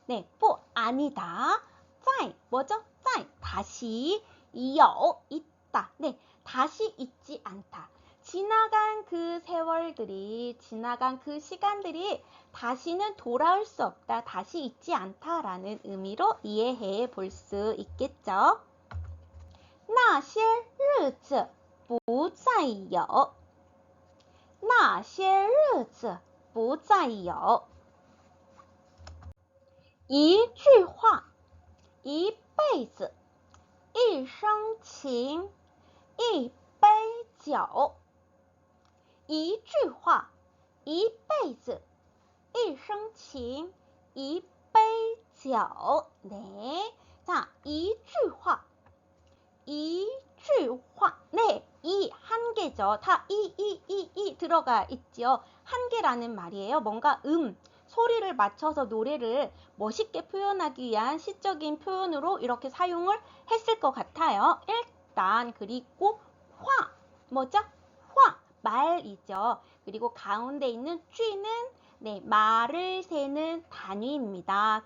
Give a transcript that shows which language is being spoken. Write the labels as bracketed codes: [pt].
[ko] 네, 不 아니다. 在 뭐죠? 在 다시 有 있다. 네, 다시 있지 않다. 지나간 그 세월들이, 지나간 그 시간들이 다시는 돌아올 수 없다. 다시 있지 않다라는 의미로 이해해 볼 수 있겠죠. [zh] 那些日子不再有那些日子不再有一句话一辈子一生情一杯酒一句话一辈子一生情一杯酒네, 자, 一句话一句话, [ko] 네, 이 한 개죠. 다 이 들어가 있죠. 한 개라는 말이에요. 뭔가 소리를 맞춰서 노래를 멋있게 표현하기 위한 시적인 표현으로 이렇게 사용을 했을 것 같아요. 일단 그리고 화, 뭐죠? 화, 말이죠. 그리고 가운데 있는 쥐는 네, 말을 세는 단위입니다.